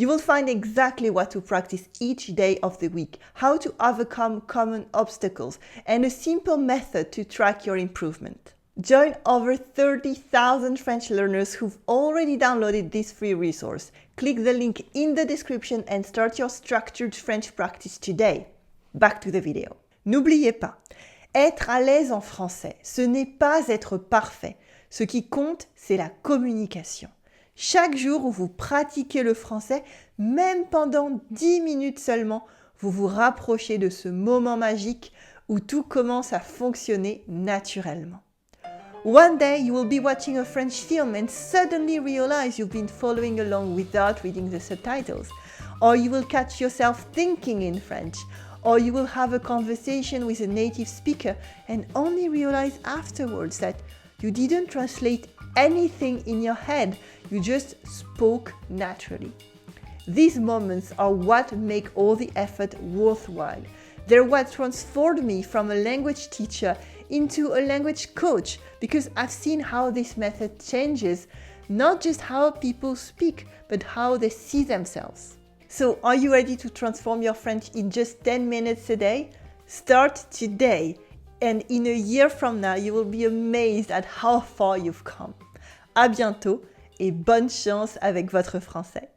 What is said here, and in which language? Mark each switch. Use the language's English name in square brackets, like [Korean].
[English] You will find exactly what to practice each day of the week, how to overcome common obstacles, and a simple method to track your improvement. Join over 30,000 French learners who've already downloaded this free resource. Click the link in the description and start your structured French practice today. Back to the video. [French] N'oubliez pas, être à l'aise en français, ce n'est pas être parfait. Ce qui compte, c'est la communication. Chaque jour où vous pratiquez le français, même pendant 10 minutes seulement, vous vous rapprochez de ce moment magique où tout commence à fonctionner naturellement. [English] One day you will be watching a French film and suddenly realize you've been following along without reading the subtitles. Or you will catch yourself thinking in French. Or you will have a conversation with a native speaker and only realize afterwards that you didn't translate anything in your head, you just spoke naturally. These moments are what make all the effort worthwhile. They're what transformed me from a language teacher into a language coach because I've seen how this method changes not just how people speak, but how they see themselves. So, are you ready to transform your French in just 10 minutes a day? Start today, and in a year from now, you will be amazed at how far you've come. [French] À bientôt et bonne chance avec votre français.